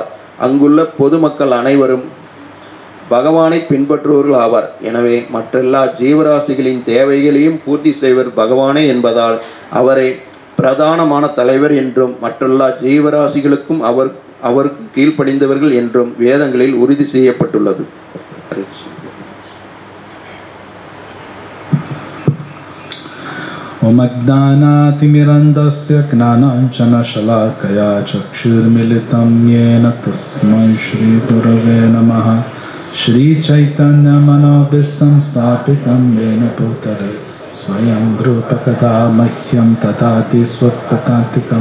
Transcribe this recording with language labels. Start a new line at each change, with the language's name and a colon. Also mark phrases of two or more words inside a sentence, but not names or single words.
Tamil: அங்குள்ள பொதுமக்கள் அனைவரும் பகவானை பின்பற்றுவர்கள் ஆவார். எனவே மற்றெல்லா ஜீவராசிகளின் தேவைகளையும் பூர்த்தி செய்வர் பகவானே என்பதால் அவரை பிரதானமான தலைவர் என்றும் மற்றெல்லா ஜீவராசிகளுக்கும் அவருக்கு கீழ்ப்படிந்தவர்கள் என்றும் வேதங்களில் உறுதி செய்யப்பட்டுள்ளது.
Sanskrit: ओमज्ञानातिमिरन्दस्य ज्ञानाञ्जनशलाकया चक्षुर्मिलितं येन तस्मै श्रीगुरवे नमः। श्रीचैतन्यमनोभीष्टं स्थापितं येन भूतले स्वयं रूपकदा मह्यं ददाति स्वपदान्तिकं।